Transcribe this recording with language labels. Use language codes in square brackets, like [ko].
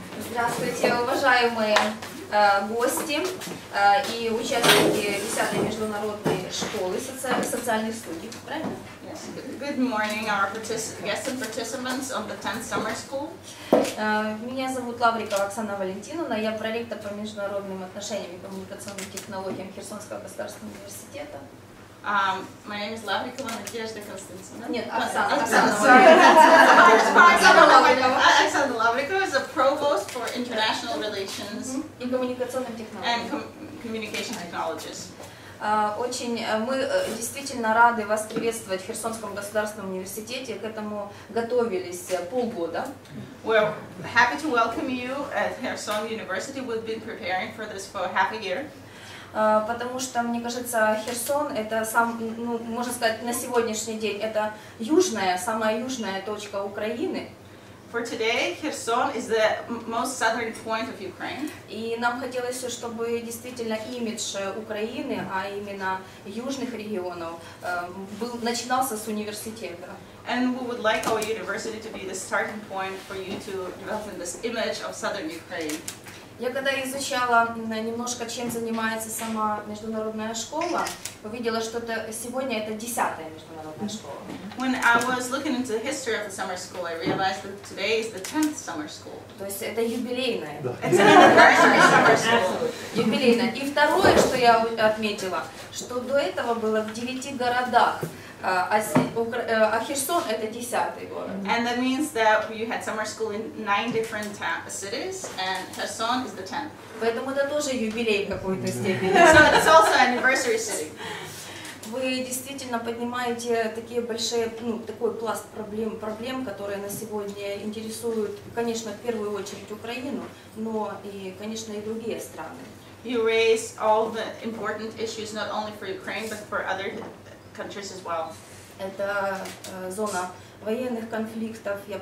[ru] Здравствуйте, уважаемые гости и участники 10-й международной школы социальных студий. Правильно? [en] Yes. Good morning, our guests and participants of the 10th Summer School. [ru] Меня зовут Лаврикова Оксана Валентиновна, я проректор по международным отношениям и коммуникационным технологиям Херсонского государственного университета. [en] My name is Lavrikova Nadezhda Konstantinovna. [ru] Нет, Оксана. [en] Оксана Лаврикова is a provost for international relations [ru] и коммуникационным технологиям. [en] and communication technologies. [ru] Очень мы действительно рады вас приветствовать в Херсонском государственном университете. К этому готовились полгода. [en] We're happy to welcome you at Kherson University. We've been preparing for this for half a year. [ru] Потому что, мне кажется, Херсон это можно сказать, на сегодняшний день это самая южная точка Украины. [en] For today, Kherson is the most southern point of Ukraine. [ru] И нам хотелось, чтобы действительно имидж Украины, а именно южных регионов, начинался с университета. [en] And we would like our university to be the starting point for you to develop this image of southern Ukraine. [ru] Я когда изучала немножко, чем занимается сама международная школа, увидела, что сегодня это 10-я международная школа. [en] When I was looking into the history of the summer school, I realized that today is the 10th summer school. [ru] То есть это юбилейная. [en] It's an anniversary summer school. [ru] Юбилейная. И второе, что я отметила, что до этого было в 9 городах, а Херсон это 10-й город. [en] And that means that you had summer school in 9 different cities, and Kherson is the 10th. [ru] Поэтому это тоже юбилей в какой-то степени. [en] So it's also an anniversary city. [ru] Вы действительно поднимаете такие большие, такой пласт проблем, которые на сегодня интересуют, конечно, в первую очередь Украину, но и, конечно, и другие страны. [en] You raise all the important issues not only for Ukraine but for other countries as well. [ru] Это зона военных конфликтов.